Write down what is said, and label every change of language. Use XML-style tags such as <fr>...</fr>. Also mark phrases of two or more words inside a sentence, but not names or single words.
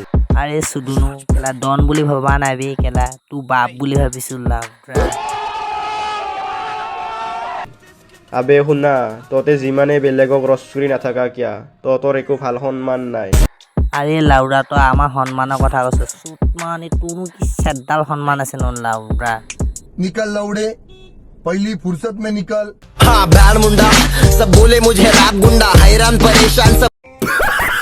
<as>আৰে চুডুনো কেলা ডন বুলি ভবা নাই বে কেলা তোৰ বাপ বুলি ভাবিছো লাউৰা আবে শুনা তহঁতে যিমানে বেলেগক ৰস কৰি নাথাকা কিয়া তহঁতৰ একো ভাল সন্মান নাই আৰে লাউৰা তই আমাৰ সন্মানৰ কথা কৈছ চুট মানে তোৰনো কি চেডাল সন্মান আছে ন লাউৰা</as> <hi>निकल लौड़े पहली फुर्सत में निकल हाँ बैंड मुंडा सब बोले मुझे रैप गुंडा हैरान परेशान सब</hi>